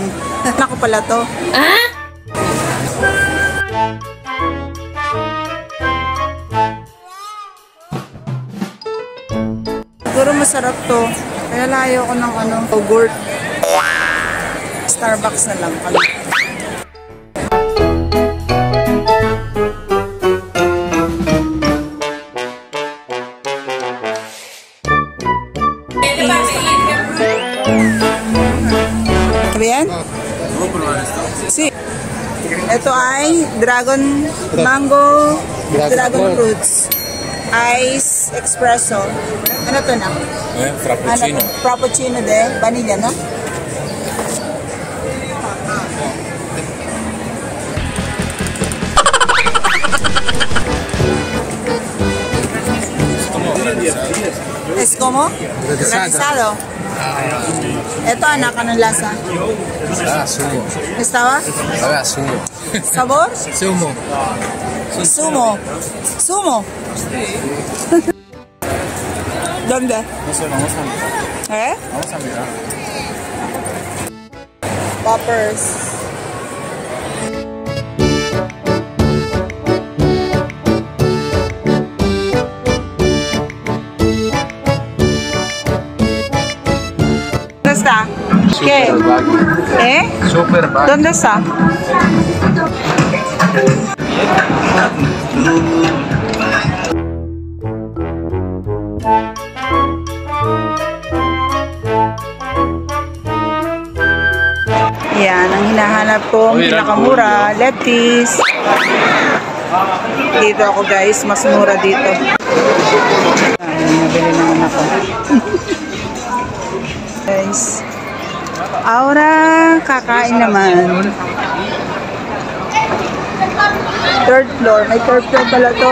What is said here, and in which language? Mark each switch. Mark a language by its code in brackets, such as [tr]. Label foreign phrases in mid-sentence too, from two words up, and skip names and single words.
[tl] Ako pala to. Siguro masarap to. Kaya layo ko ng yogurt. Starbucks na lang kami. [es] Bien? Sí. [tl] Ito ay mango dragon fruits. [en] Ice espresso. [tl] Ano to na? Frappuccino. [es] Ano, frappuccino de vanilla, no? Es como? Granizado. [tl] Ito, anak, anong lasa? [es] Sumo. Estaba? Sumo. Sabor? Sumo. Sumo. Sumo. ¿Dónde? No sé, vamos a mirar. Vamos a mirar. Poppers. ¿Dónde está? ¿Qué? Super bag. ¿Dónde está? [tl] Yan, ang hinahanap ko, pinakamura, lettuce. Dito ako guys, mas mura dito. Ay, nabili naman ako. Guys, Aura, kakain naman. [en] Third floor, [tl] may [en] third floor [tl] pala to.